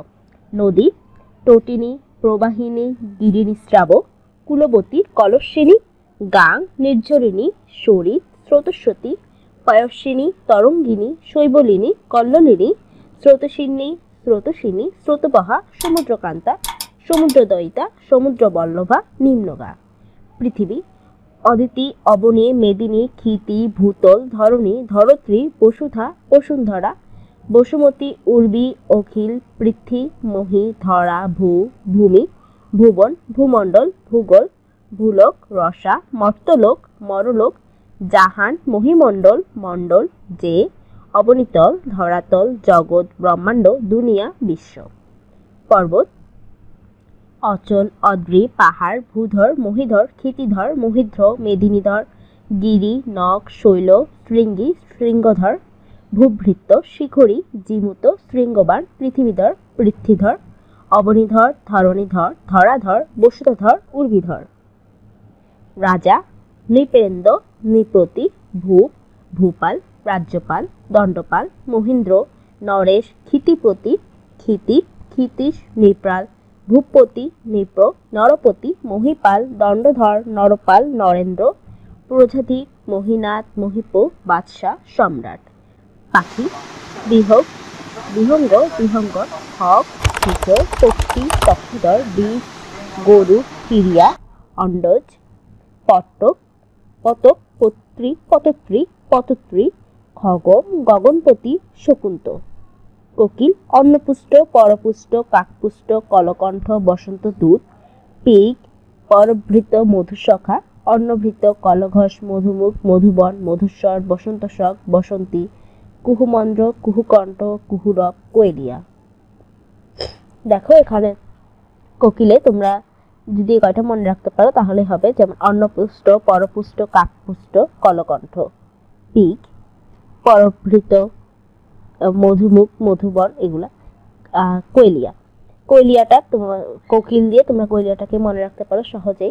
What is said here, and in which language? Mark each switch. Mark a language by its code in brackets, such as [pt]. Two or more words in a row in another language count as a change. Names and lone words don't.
[bn] নদী তটিনী, প্রবাহিনী, গিরিনিস্রাব, কুলবতী, কলস্বিনী, গাং, নির্ঝরিণী, সরিত, স্রোতস্বতী, পয়স্বিনী, তরঙ্গিনী, শৈবলিনী, কল্লোলিনী, স্রোতস্বিনী, স্রোতস্বিনী, স্রোতবহা, সমুদ্রকান্তা, সমুদ্রদয়িতা, সমুদ্রবল্লভা, নিম্নগা। পৃথিবী অদিতি, অবনী, মেদিনী, ক্ষিতি, ভূতল, ধরণী, ধরত্রী, বসুধা, বসুন্ধরা, বসুমতী, উর্বী, অখিল, পৃথ্বী, মহী, ধরা, ভূ, ভূমি, ভুবন, ভূমণ্ডল, ভূগোল, ভূলোক, রসা, মর্তলোক, মরলোক, জাহান, মহিমণ্ডল, মণ্ডল, যে, অবনীতল, ধরাতল, জগৎ, ব্রহ্মাণ্ড, দুনিয়া, বিশ্ব। পর্বত অচল, অদ্রি, পাহাড়, ভূধর, মহীধর, ক্ষিতিধর, মহিধ্র, মেদিনীধর, গিরি, নখ, শৈল, শৃঙ্গী, শৃঙ্গধর, ভূভৃত্ত, শিখরী, জীমূত, শৃঙ্গবান, পৃথিবীধর, পৃথ্বীধর, অবনীধর, ধরণীধর, ধরাধর, বসুধর, উর্বিধর। রাজা নৃপেন্দ্র, নৃপতি, ভূপ, ভূপাল, রাজ্যপাল, দণ্ডপাল, মহীন্দ্র, নরেশ, ক্ষিতিপতি, ক্ষিতি, ক্ষিতীশ, নৃপাল, ভূপতি, নৃপ, নরপতি, মহীপাল, দণ্ডধর, নরপাল, নরেন্দ্র, প্রজাধিক, মহীনাথ, মহীপ, বাদশাহ, সম্রাট। পাখি বিহগ, বিহঙ্গ, বিহঙ্গর, হক, শিখর, পক্ষী, পক্ষীধর, বীজ, গরু, কিরিয়া, অন্ডজ, পট্টক, পতক, পত্রী, পতত্রী, পতত্রী, খগম, গগনপতি, শকুন্ত। কোকিল অন্নপুষ্ট, পরপুষ্ট, কাকপুষ্ট, কলকণ্ঠ, বসন্ত দূত, পিক, পরভৃত, মধুসখা, অন্নভৃত, কলঘস, মধুমুখ, মধুবন, মধুস্বর, বসন্তশক, বসন্তী, কুহুমন্দ্র, কুহুকণ্ঠ, কুহুরব, কোয়েলিয়া। দেখো এখানে কোকিলে তোমরা যদি কয়টা মনে রাখতে পারো তাহলে হবে, যেমন অন্নপুষ্ট, পরপুষ্ট, কাকপুষ্ট, কলকণ্ঠ, পিক, পরভৃত, মধুমুখ, মধুবন, এগুলা। কোয়েলিয়া, কোয়েলিয়াটা তোমার কোকিল দিয়ে তোমরা কোয়েলিয়াটাকে মনে রাখতে পারো সহজেই।